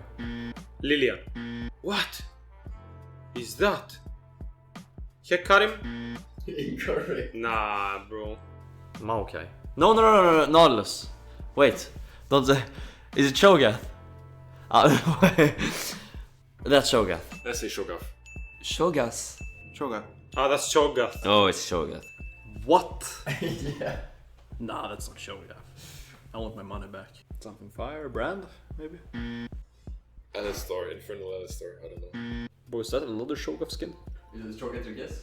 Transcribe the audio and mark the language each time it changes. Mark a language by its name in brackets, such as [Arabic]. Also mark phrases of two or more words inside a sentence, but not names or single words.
[English] Lilia. What is that? Hekarim? Incorrect. Nah, bro. Maokai. No, Nautilus. Wait, don't say. Is it Cho'Gath? That's Cho'Gath. Let's say Shogath. Shogas. Cho'Gath. Ah, that's Cho'Gath. Oh, it's Cho'Gath. What? Yeah. Nah, that's not Shogath. I want my money back. Something fire, brand, maybe? Alistar, Infernal Alistar, I don't know. Boy, is that another Cho'Gath skin? Is it strong to guess?